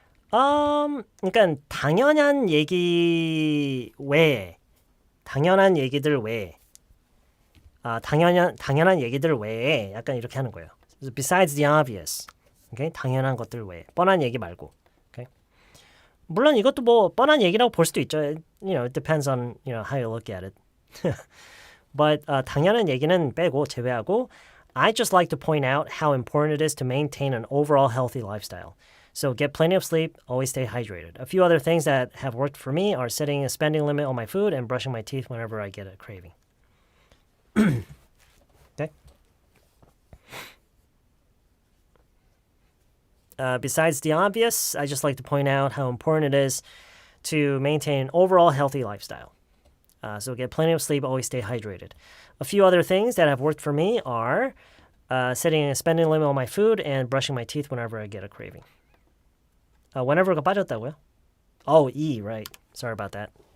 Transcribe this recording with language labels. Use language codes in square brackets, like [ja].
[ko] 그러니까 당연한 얘기 외에, 당연한 얘기들 외에, 당연한 얘기들 외에 약간 이렇게 하는 거예요. [en] Besides the obvious. Okay? [ko] 당연한 것들 외에, 뻔한 얘기 말고. [en] Okay? [ko] 물론 이것도 뭐 뻔한 얘기라고 볼 수도 있죠. [en] It depends on how you look at it. But [ko] 당연한 얘기는 빼고 제외하고 [en] I just like to point out how important it is to maintain an overall healthy lifestyle. So get plenty of sleep, always stay hydrated. A few other things that have worked for me are setting a spending limit on my food and brushing my teeth whenever I get a craving. Okay? Besides the obvious, I just like to point out how important it is to maintain an overall healthy lifestyle. So get plenty of sleep, always stay hydrated. A few other things that have worked for me are setting a spending limit on my food and brushing my teeth whenever I get a craving. Whenever가 [ko] 빠졌다고요? [en] Oh, E, right. Sorry about that.